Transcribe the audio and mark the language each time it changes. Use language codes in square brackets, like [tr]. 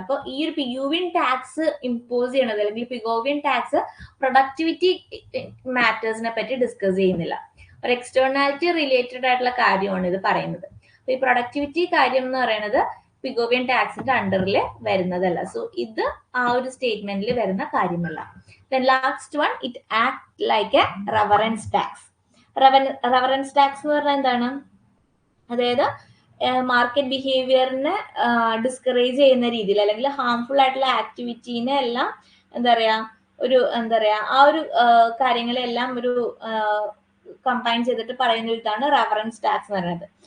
[ml] അപ്പൊ ഈ ഒരു പിഗോവിയൻ ടാക്സ് ഇമ്പോസ് ചെയ്യണത് അല്ലെങ്കിൽ പിഗോവിയൻ ടാക്സ് പ്രൊഡക്ടിവിറ്റി മാറ്റേഴ്സിനെ പറ്റി ഡിസ്കസ് ചെയ്യുന്നില്ല. ഒരു എക്സ്റ്റേണാലിറ്റി റിലേറ്റഡ് ആയിട്ടുള്ള കാര്യമാണ് ഇത് പറയുന്നത്. അപ്പൊ ഈ പ്രൊഡക്ടിവിറ്റി കാര്യം എന്ന് പറയുന്നത് പിഗോവിയൻ ടാക്സിന്റെ അണ്ടറിൽ വരുന്നതല്ല. സോ ഇത് ആ ഒരു സ്റ്റേറ്റ്മെന്റിൽ വരുന്ന കാര്യമല്ല. [en] Then last one, it act like a reverence tax. [ml] Reverence tax എന്ന് പറഞ്ഞാൽ എന്താണ്? അതായത് മാർക്കറ്റ് ബിഹേവിയറിനെ ഡിസ്കറേജ് ചെയ്യുന്ന രീതിയിൽ അല്ലെങ്കിൽ ഹാംഫുൾ ആയിട്ടുള്ള ആക്ടിവിറ്റീനെ എല്ലാം എന്താ പറയാ, ഒരു എന്താ പറയാ, ആ ഒരു കാര്യങ്ങളെല്ലാം ഒരു കമ്പൈൻ ചെയ്തിട്ട് പറയുന്ന ഒരു ഇതാണ് റെഫറൻസ് ടാക്സ് എന്ന് പറയുന്നത്.